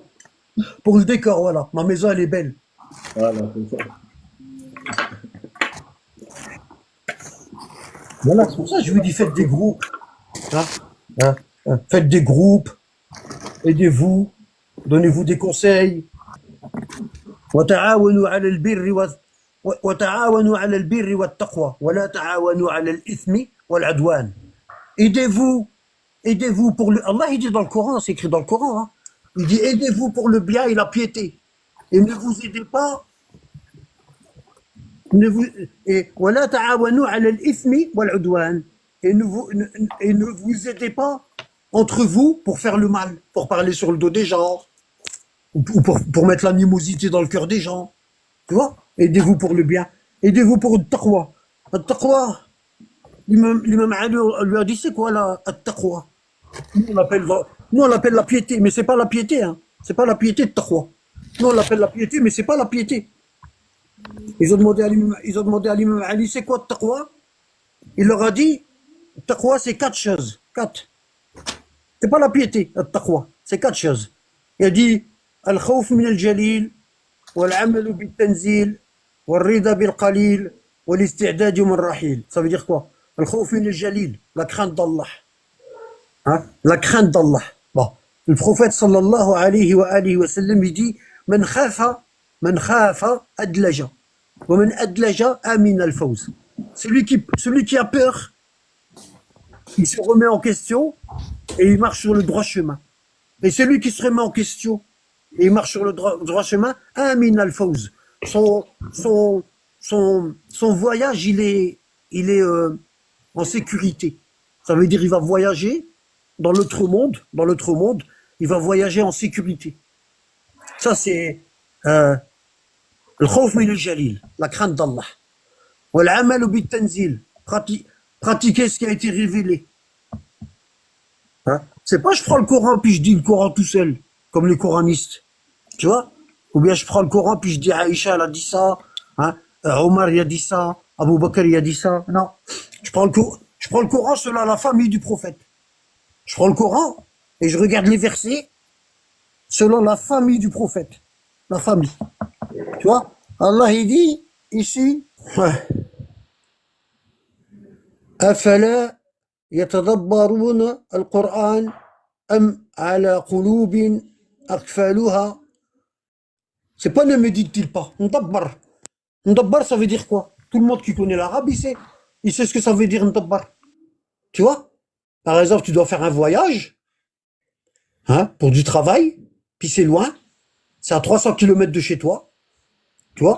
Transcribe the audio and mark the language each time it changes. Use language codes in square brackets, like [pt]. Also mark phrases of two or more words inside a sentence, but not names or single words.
[fr] Pour le décor, voilà. Ma maison, elle est belle. Voilà, c'est ça. Voilà, c'est pour ça que je vous dis faites des groupes. Hein, faites des groupes, aidez-vous, donnez-vous des conseils. [ar] وتعاونوا على البر وتعاونوا على البر والتقوى ولا تعاونوا على الإثم والعدوان. [fr] Aidez-vous, aidez-vous pour le. Allah il dit dans le Coran, c'est écrit dans le Coran, hein. Il dit aidez-vous pour le bien et la piété. Et ne vous aidez pas. Ne vous, et [ar] ولا تعاونوا على الإثم والعدوان. [fr] Et ne vous aidez pas entre vous pour faire le mal, pour parler sur le dos des gens, ou pour mettre l'animosité dans le cœur des gens. Tu vois? Aidez-vous pour le bien. Aidez-vous pour le taqwa. Le taqwa, l'imam Ali lui a dit c'est quoi la taqwa? Nous on l'appelle la piété, mais c'est pas la piété, hein. C'est pas la piété de taqwa. Nous on l'appelle la piété, mais c'est pas la piété. Ils ont demandé à l'imam Ali c'est quoi le taqwa? Il leur a dit taqwa c'est 4 choses. 4. C'est pas la piété, le taqwa. C'est 4 choses. Il a dit [ar] الخوف من الجليل، والعمل بالتنزيل، والرضا بالقليل، والاستعداد يوم الرحيل. [fr] Ça veut dire quoi? [ar] الخوف من الجليل, [fr] la crainte d'Allah. Hein? La crainte d'Allah. Bon. Le prophète [ar] صلى الله عليه وسلم, [fr] il dit [ar] من خاف أدلج، ومن أدلج أمن الفوز. [fr] Celui qui a peur, il se remet en question et il marche sur le droit chemin. Et celui qui se remet en question et il marche sur le droit chemin, [ar] أمن الفوز. [fr] Son voyage, il est en sécurité. Ça veut dire il va voyager dans l'autre monde, il va voyager en sécurité. Ça c'est le [ar] خوف من الجليل, [fr] la crainte d'Allah. [ar] والعمل بالتنزيل, [fr] pratiquer ce qui a été révélé. Hein? C'est pas je prends le Coran puis je dis le Coran tout seul, comme les coranistes. Tu vois? Ou bien je prends le Coran puis je dis Aïcha elle a dit ça, hein? Omar il a dit ça, Abu Bakr il a dit ça. Non. Je prends le Coran selon la famille du prophète. Je prends le Coran et je regarde les versets selon la famille du prophète. La famille. Tu vois? Allah il dit ici [ar] أفلا يتدبرون القرآن أم على قلوب أقفالها. [fr] C'est pas ne médite-t-il pas. Ndabbar. Ndabbar, ça veut dire quoi? Tout le monde qui connaît l'arabe, il sait ce que ça veut dire ndabbar. Tu vois? Par exemple, tu dois faire un voyage, hein, pour du travail, puis c'est loin, c'est à 300 km de chez toi, tu vois?